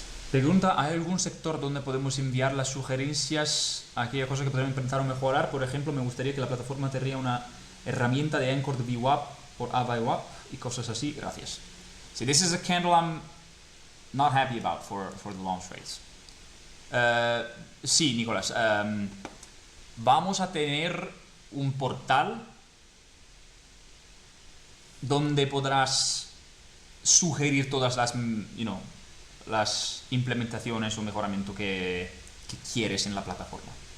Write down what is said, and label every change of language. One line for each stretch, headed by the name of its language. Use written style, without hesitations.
Spanish: Pregunta, ¿hay algún sector donde podemos enviar las sugerencias a aquella cosa que podemos implementar o mejorar? Por ejemplo, me gustaría que la plataforma tenga una herramienta de Anchor de VWAP o AVWAP y cosas así. Gracias.
English: See, this is a candle I'm not happy about for the long trades.
Spanish: Sí, Nicolás. Vamos a tener un portal donde podrás sugerir todas las, las implementaciones o mejoramiento que quieres en la plataforma.